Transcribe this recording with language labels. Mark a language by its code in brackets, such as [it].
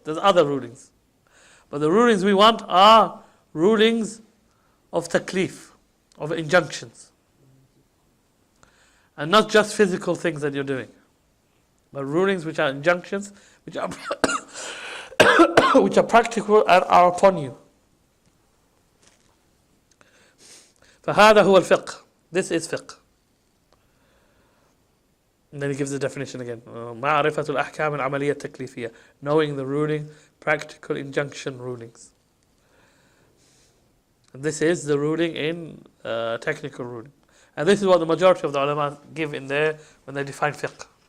[en] There's other rulings, but the rulings we want are rulings of taklif, of injunctions, and not just physical things that you're doing, but rulings which are injunctions, which are which are practical and are upon you. [ar] فهذا هو الفقه. [en] This is fiqh. And then he gives the definition again. [ar] معرفة الأحكام العملية التكليفية. [en] Knowing the ruling, practical injunction rulings. And this is the ruling in technical ruling. And this is what the majority of the ulama give in there when they define fiqh.